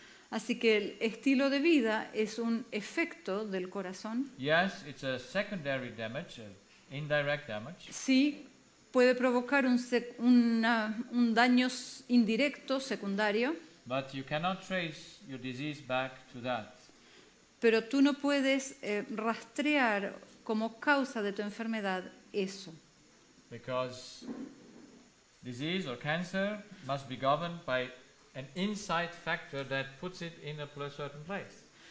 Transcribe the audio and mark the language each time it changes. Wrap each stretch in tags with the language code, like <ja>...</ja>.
<es>Así que el estilo de vida es un efecto del corazón.</es> <en>Yes, it's a secondary damage, indirect damage.</en> <es>Sí, puede provocar un daño indirecto, secundario,</es> <en>But you cannot trace your disease back to that.</en> <es>pero tú no puedes rastrear como causa de tu enfermedad eso.</es> <en>Because disease or cancer must be governed by an inside factor that puts it in a certain place.</en>